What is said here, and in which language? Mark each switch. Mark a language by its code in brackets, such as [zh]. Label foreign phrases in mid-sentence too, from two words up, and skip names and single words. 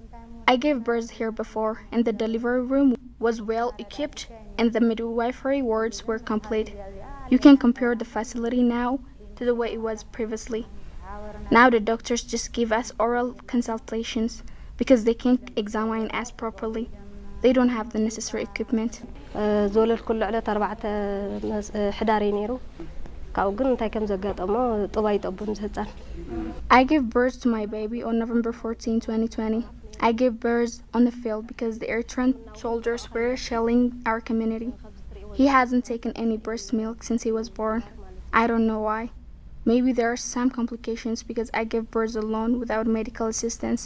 [en] I gave birth here before, and the delivery room was well equipped and the midwifery wards were complete. You can compare the facility now to the way it was previously. Now the doctors just give us oral consultations because they can't examine us properly. They don't have the necessary equipment. زولل كل عدد 4 حداري نيرو كاو [ti] ግን እንታይ ከም ዘጋጠሞ ጥባ ይጠቡን ህፃን [en] I gave birth to my baby on November 14, 2020. I gave birth on the field because the Eritrean soldiers were shelling our community. He hasn't taken any breast milk since he was born. I don't know why. Maybe there are some complications because I gave birth alone without medical assistance.